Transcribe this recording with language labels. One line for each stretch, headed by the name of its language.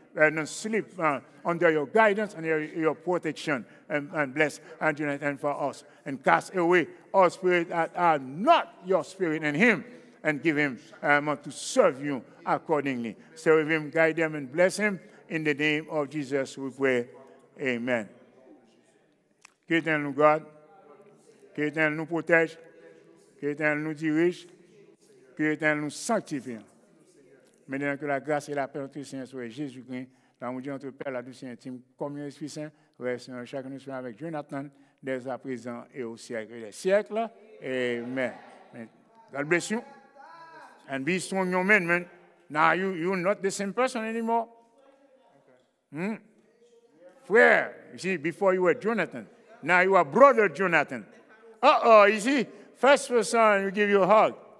English: And sleep under your guidance and your protection. And bless Jonathan for us. And cast away all spirits that are not your spirit in him. And give him to serve you accordingly. Serve him, guide him, and bless him. In the name of Jesus we pray. Amen.
French: Que l'Éternel nous garde. Que l'Éternel nous protège. Que l'Éternel nous dirige. Que l'Éternel nous sanctifie. Maintenant que la grâce et la paix entre Seigneur soit Jésus-Christ, l'amour de notre Père, la douce et intime communion Esprit Saint, reste chacun de nous avec Jonathan, dès à présent et au siècle des siècles.
English: Amen. God bless you. And be strong, young man. Now you're not the same person anymore. Frère, you see, before you were Jonathan, now you are brother Jonathan. You see, first person you give you a hug.